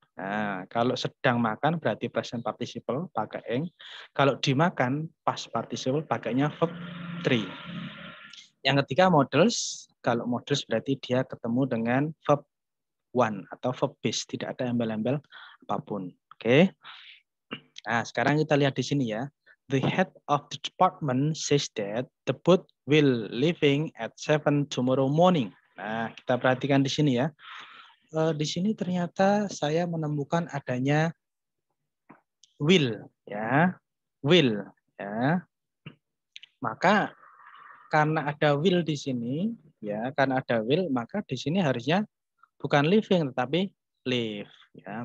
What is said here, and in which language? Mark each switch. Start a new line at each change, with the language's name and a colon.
Indonesian: Nah, kalau sedang makan berarti present participle pakai ing. Kalau dimakan past participle pakainya verb 3. Yang ketiga models. Kalau models berarti dia ketemu dengan verb 1 atau verb base, tidak ada embel-embel apapun. Oke. Nah, sekarang kita lihat di sini ya.
English: The head of the department says that the boat will leaving at 7 tomorrow morning.
Indonesian: Nah, kita perhatikan di sini ya. Di sini ternyata saya menemukan adanya will ya. Will ya. Maka karena ada will di sini ya, karena ada will maka di sini harusnya bukan living tetapi live ya.